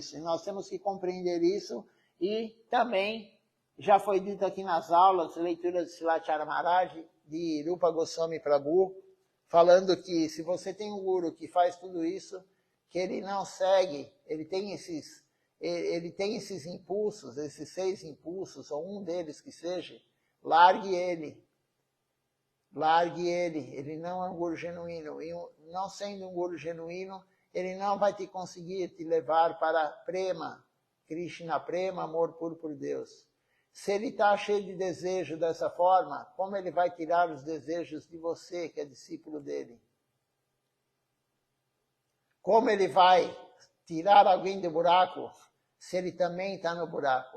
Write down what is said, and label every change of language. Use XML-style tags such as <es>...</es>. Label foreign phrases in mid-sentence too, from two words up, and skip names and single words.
<pt>E nós temos que compreender isso e também já foi dito aqui nas aulas, leitura de Silachara Maharaj, de Rupa Goswami Prabhu, falando que se você tem um guru que faz tudo isso, que ele não segue, ele tem esses impulsos, esses 6 impulsos, ou um deles que seja, largue ele. Largue ele. Ele não é um guru genuíno. E não sendo um guru genuíno, ele não vai te conseguir te levar para prema, Krishna prema, amor puro por Deus. Se ele está cheio de desejo dessa forma, como ele vai tirar os desejos de você, que é discípulo dele? Como ele vai tirar alguém do buraco, se ele também está no buraco?</pt>